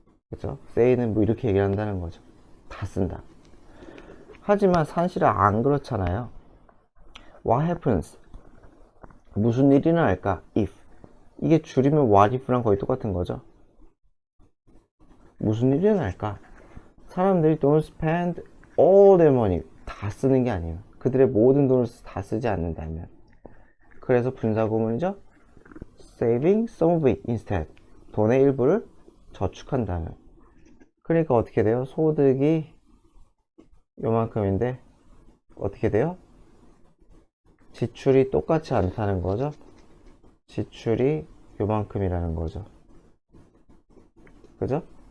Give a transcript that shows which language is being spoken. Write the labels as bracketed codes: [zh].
[ko] 그죠? say는 뭐 이렇게 얘기한다는 거죠. 다 쓴다. 하지만 사실은 안 그렇잖아요. [en] What happens? [ko] 무슨 일이 일어날까? [en] If. [ko] 이게 줄이면 what if랑 거의 똑같은 거죠. 무슨 일이 일어날까? 사람들이 [en] don't spend all their money. [ko] 다 쓰는 게 아니에요. 그들의 모든 돈을 다 쓰지 않는다면. 그래서 분사구문이죠. [en] saving some of it instead. [ko] 돈의 일부를 저축한다면. 그러니까 어떻게 돼요? 소득이 요만큼인데 어떻게 돼요? 지출이 똑같지 않다는 거죠. 지출이 요만큼이라는 거죠. 그죠?